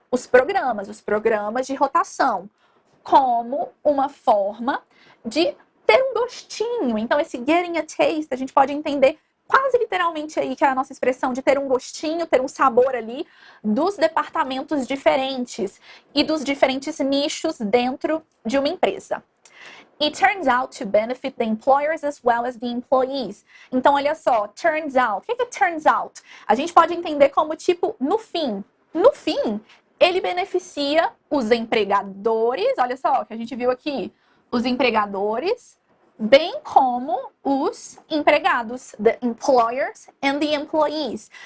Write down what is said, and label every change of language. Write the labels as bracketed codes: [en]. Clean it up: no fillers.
[pt] Os programas de rotação, como uma forma de ter um gostinho. Então, esse [en] getting a taste, [pt] a gente pode entender quase literalmente aí que é a nossa expressão de ter um gostinho, ter um sabor ali dos departamentos diferentes e dos diferentes nichos dentro de uma empresa. [en] It turns out to benefit the employers as well as the employees. [pt] Então, olha só, turns out. O que é turns out? A gente pode entender como tipo, no fim. No fim, ele beneficia os empregadores, olha só, que a gente viu aqui, os empregadores, bem como os empregados, [en] the employers and the employees.